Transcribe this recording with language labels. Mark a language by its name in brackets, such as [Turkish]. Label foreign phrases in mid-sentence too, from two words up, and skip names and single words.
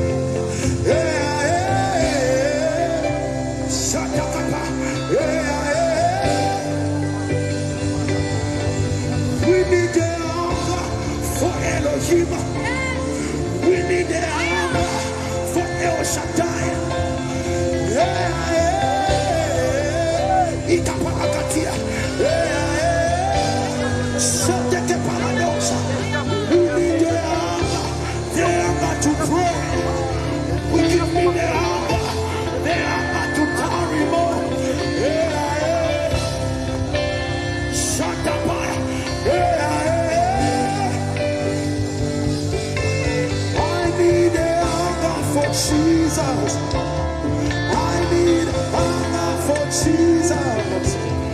[English] Shut up, Papa. We need the hunger for Elohim. We need the hunger for El Shaddai. Itapalakatia. Soteke paradoxa. We need the hunger to pray. We give me the hunger to carry more. Shut up. Jesus, I need hunger for Jesus.